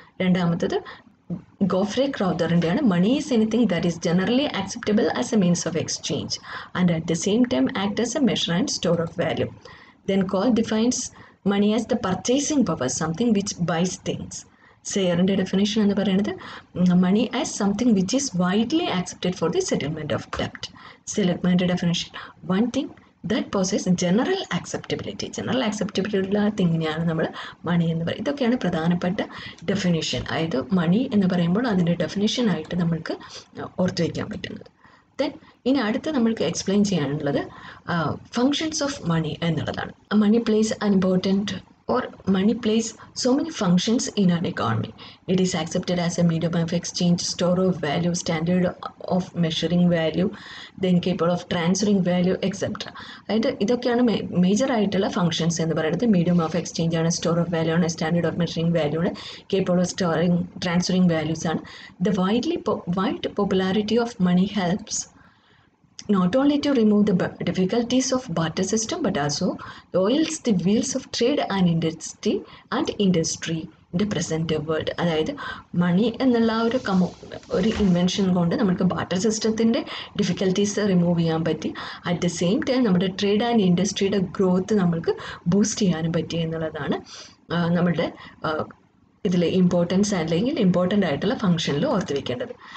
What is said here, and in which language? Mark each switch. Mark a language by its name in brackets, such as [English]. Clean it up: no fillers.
[Malayalam] രണ്ടാമത്തത് ഗോഫ്രെ ക്രൗദറിൻ്റെയാണ്, [English] Money is anything that is generally acceptable as a means of exchange and at the same time act as a measure and store of value. Then Cole defines money as the purchasing power, something which buys things. [Malayalam] സെയറിൻ്റെ definition എന്ന് പറയുന്നത് [English] Money as something which is widely accepted for the settlement of ഡെപ്റ്റ്. [Malayalam] സെലിഗ്മാൻ്റെ definition, [English] One thing that possess general acceptability. [Malayalam] General acceptability തിങ്ങിനെയാണ് നമ്മൾ മണി എന്ന് പറയുന്നത്. ഇതൊക്കെയാണ് പ്രധാനപ്പെട്ട definition. അതായത് മണി എന്ന് പറയുമ്പോൾ അതിൻ്റെ ഡെഫിനേഷനായിട്ട് നമ്മൾക്ക് ഓർത്ത് വയ്ക്കാൻ പറ്റുന്നത്. ദെൻ ഇനി അടുത്ത് നമ്മൾക്ക് എക്സ്പ്ലെയിൻ ചെയ്യാനുള്ളത് ഫങ്ഷൻസ് ഓഫ് മണി എന്നുള്ളതാണ്. [English] Money plays an important or money plays so many functions in an economy. It is accepted as a medium of exchange, store of value, standard of measuring value, then capable of transferring value, etc. [Malayalam] അതായത് ഇതൊക്കെയാണ് major ആയിട്ടുള്ള functions എന്ന് പറയുന്നത്. Medium of exchange ആണ്, store of value ആണ്, standard of measuring value ആണ്, capable of storing transferring values ആണ്. [English] The wide popularity of money helps not only to remove the difficulties of barter system but also oils the wheels of trade and industry in the present world. [Malayalam] അതായത് മണി എന്നുള്ള ഒരു invention കൊണ്ട് നമുക്ക് barter സിസ്റ്റത്തിൻ്റെ difficulties remove ചെയ്യാൻ പറ്റി. [English] at the same time [Malayalam] നമ്മുടെ trade and ഇൻഡസ്ട്രിയുടെ growth നമ്മൾക്ക് ബൂസ്റ്റ് ചെയ്യാനും പറ്റി എന്നുള്ളതാണ് നമ്മളുടെ ഇതിൽ ഇമ്പോർട്ടൻസ് അല്ലെങ്കിൽ ഇമ്പോർട്ടൻ്റ് ആയിട്ടുള്ള ഫംഗ്ഷനിൽ ഓർത്ത് വയ്ക്കേണ്ടത്.